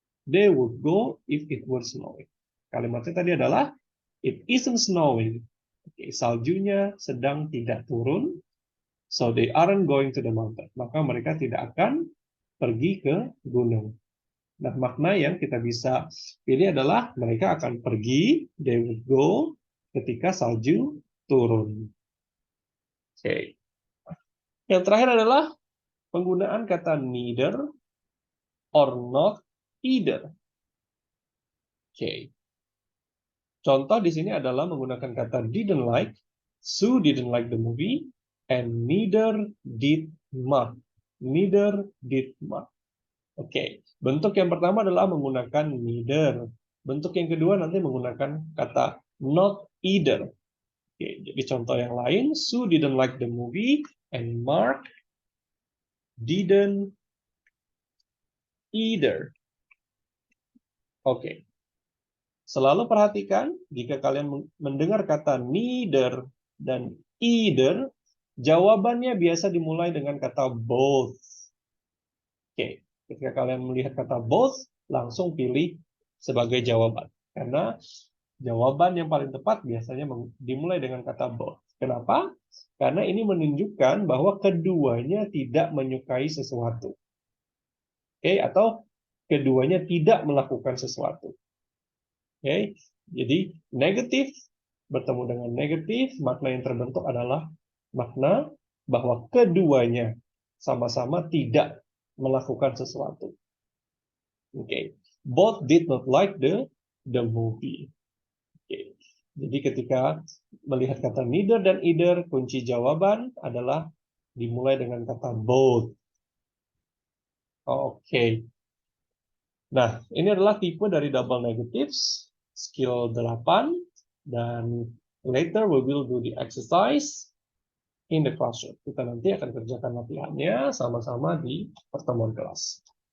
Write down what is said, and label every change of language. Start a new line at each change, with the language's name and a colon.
English: They would go if it were snowing.
Indonesian: Kalimatnya tadi adalah
English: it isn't snowing.
Indonesian: Oke, saljunya sedang tidak turun,
English: so they aren't going to the mountain.
Indonesian: Maka mereka tidak akan pergi ke gunung. Nah, makna yang kita bisa pilih adalah mereka akan pergi,
English: they would go,
Indonesian: ketika salju turun. Oke. Yang terakhir adalah penggunaan kata neither or not either. Oke. Contoh di sini adalah menggunakan kata
English: didn't like, Sue didn't like the movie, and neither did Mark. Neither did Mark.
Indonesian: Oke, bentuk yang pertama adalah menggunakan neither. Bentuk yang kedua nanti menggunakan kata not either. Oke, jadi contoh yang lain,
English: Sue didn't like the movie and Mark didn't either.
Indonesian: Oke. Selalu perhatikan jika kalian mendengar kata neither dan either, jawabannya biasa dimulai dengan kata both. Oke. Ketika kalian melihat kata both, langsung pilih sebagai jawaban. Karena jawaban yang paling tepat biasanya dimulai dengan kata both. Kenapa? Karena ini menunjukkan bahwa keduanya tidak menyukai sesuatu. Oke, atau keduanya tidak melakukan sesuatu. Oke, jadi negatif bertemu dengan negatif, makna yang terbentuk adalah makna bahwa keduanya sama-sama tidak melakukan sesuatu.
English: Oke, both did not like the movie.
Indonesian: Oke, jadi ketika melihat kata neither dan either, kunci jawaban adalah dimulai dengan kata both. Oke. Nah, ini adalah tipe dari double negatives, skill 8.
English: Dan later we will do the exercise in the classroom.
Indonesian: Kita nanti akan kerjakan latihannya sama-sama di pertemuan kelas.